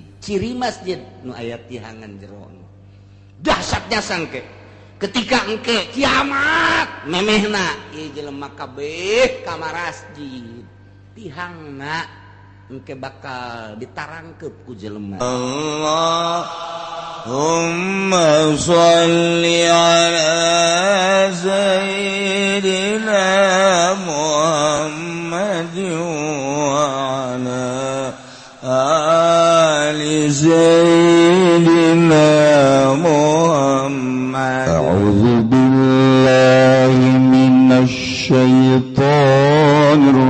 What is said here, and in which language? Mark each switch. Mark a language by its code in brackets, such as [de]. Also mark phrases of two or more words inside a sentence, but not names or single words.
[su] Ciri masjid nu aya tihangan jero. Dahsyatnya sangke ketika engke kiamat memehna ieu jelema kabeh ka masjid tihangna engke bakal ditarangkeup ku jelema. [ar] اللهم صل على سيدنا محمد وعلى آل سيدنا أعوذ بالله من الشيطان